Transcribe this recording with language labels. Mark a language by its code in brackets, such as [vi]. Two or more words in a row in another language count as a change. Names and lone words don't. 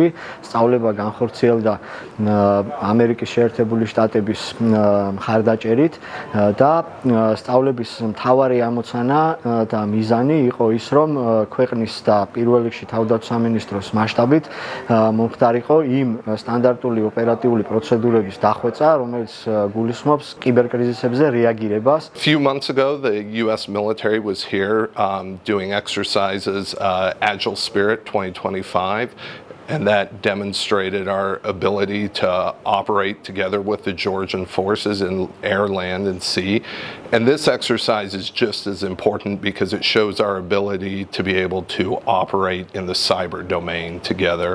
[ka] სწავლება განხორციელდა ამერიკის შეერთებული შტატების მხარდაჭერით და სწავლების მთავარი ამოცანა და მიზანი იყო ის, რომ ქვეყნის და პირველ რიგში თავდაცვის სამინისტროს მასშტაბით მომხდარიყო იმ სტანდარტული ოპერატიული პროცედურების დახვეწა, რომელიც გულისხმობს კიბერკრიზისებზე რეაგირებას. [en] A few months ago, the U.S. military was here doing exercises Agile Spirit 2025. And that demonstrated our ability to operate together with the Georgian forces in air, land, and sea. And this exercise is just as important because it shows our ability to be able to operate in the cyber domain together.